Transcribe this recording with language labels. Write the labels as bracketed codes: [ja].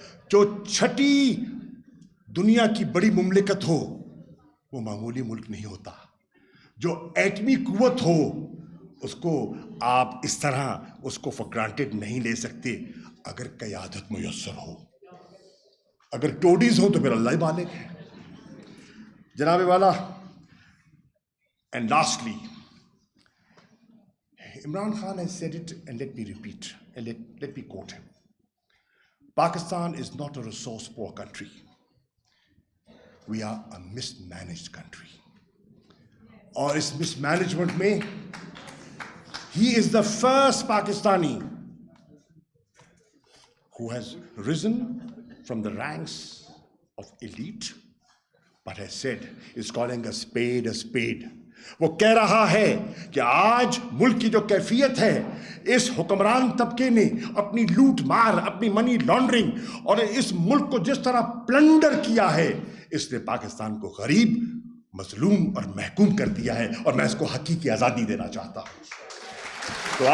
[ur] جو چھٹی دنیا کی بڑی مملکت ہو وہ معمولی ملک نہیں ہوتا. جو ایٹمی قوت ہو اس کو آپ اس طرح اس کو فار گرانٹیڈ نہیں لے سکتے اگر قیادت میسر ہو. اگر ٹوڈیز ہو تو پھر اللہ ہی بالغ ہے. [en] جناب والا، and lastly, Imran Khan has said it, and let me repeat, and let me quote him. Pakistan is not a resource-poor country. We are a mismanaged country. [ur] اور اس mismanagement میں [en] he is the first Pakistani who has risen from the ranks of elite, but has said, is calling a spade a spade. [ur] وہ کہہ رہا ہے کہ آج ملک کی جو کیفیت ہے، اس حکمران طبقے نے اپنی لوٹ مار، اپنی منی لانڈرنگ اور اس ملک کو جس طرح پلنڈر کیا ہے، اس نے پاکستان کو غریب، مظلوم اور محکوم کر دیا ہے، اور میں اس کو حقیقی آزادی دینا چاہتا ہوں.